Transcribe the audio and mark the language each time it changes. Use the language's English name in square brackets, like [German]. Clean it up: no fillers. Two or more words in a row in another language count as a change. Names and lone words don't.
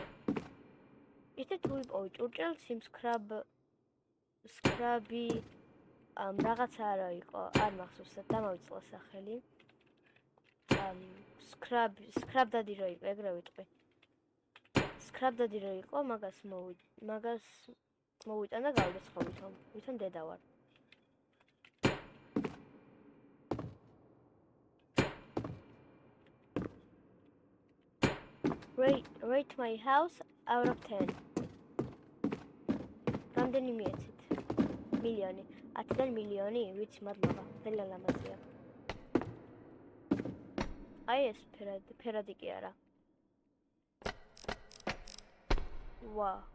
[Georgian] ისეთ ვიპოვი ჭურჭელს იმ სკრაბი რაღაცა არა იყო, არ მახსოვს, დამავიწყო სახელი. სკრაბდადი რო იყო, ეგრე ვიტყვი. სკრაბდადი რო იყო, მაგას მოვიტან და გავდეცხო ვითომ დედა ვარ. [English] Rate my house out of 10. [Georgian] რამდენი მიეცით? მილიონი. 10-დან მილიონი? ვიცი, მადლობა. ძალიან ლამაზია. აი ეს ფერადი კი არა. ვა.